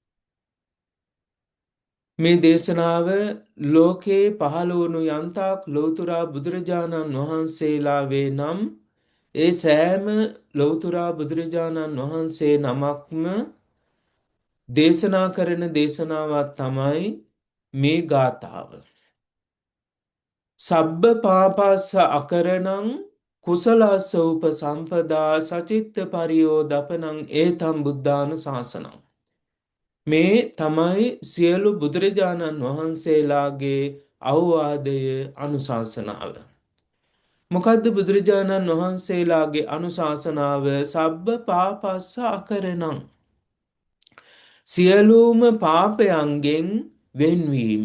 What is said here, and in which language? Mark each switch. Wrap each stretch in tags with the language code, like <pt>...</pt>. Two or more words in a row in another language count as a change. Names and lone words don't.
<si>මේ දේශනාව ලෝකයේ පහළ වුණු යන්තාක් ලෝතුරා බුදුරජාණන් වහන්සේලාවේ නම් ඒ සෑම ලෝතුරා බුදුරජාණන් වහන්සේ නමක්ම දේශනා කරන දේශනාවක් තමයි මේ ගාථාව.</si> <pi>සබ්බ පාපස්ස අකරණං කුසලස්ස උපසම්පදා සචිත්ත පරියෝදපනං ඒතම් බුද්ධාන ශාසනං.</pi> <si>මේ තමයි සියලු බුදුරජාණන් වහන්සේලාගේ අවවාදය අනුශාසනාව. මොකද්ද බුදුරජාණන් වහන්සේලාගේ අනුශාසනාව?</si> <pi>සබ්බ පාපස්ස අකරණං.</pi> <si>සියලුම පාපයන්ගෙන් වෙන්වීම.</si>